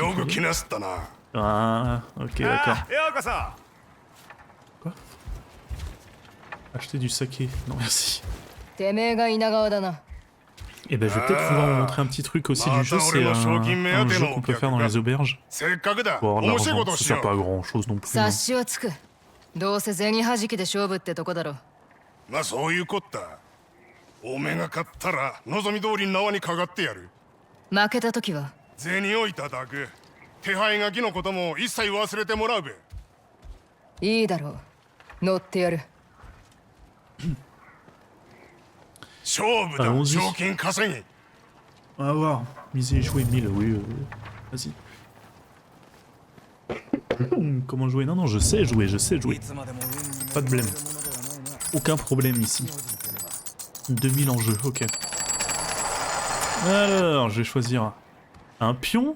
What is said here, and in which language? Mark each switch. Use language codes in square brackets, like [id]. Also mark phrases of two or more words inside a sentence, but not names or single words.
[fr] Ah, ok, d'accord. Quoi? Acheter du saké. Non, merci. Et ben, je vais peut-être pouvoir vous montrer un petit truc aussi du jeu. C'est un jeu qu'on peut faire dans les auberges. Bon, l'argent, ça sert pas à grand chose non plus. Hein. [ja] どうせ銭弾きで勝負ってとこだろ。まあそういうこった。おめが勝ったら望み通り縄にかかってやる。負けた時は銭をいただく。手配書きのことも一切忘れてもらうべ。いいだろう。乗ってやる。勝負だ。賞金稼ぎ。 [fr] On va voir. Miser et jouer 1000, oui. Vas-y. Comment jouer? Non, je sais jouer. Pas de blême. Aucun problème ici. 2000 en jeu, ok. Alors, je vais choisir un pion.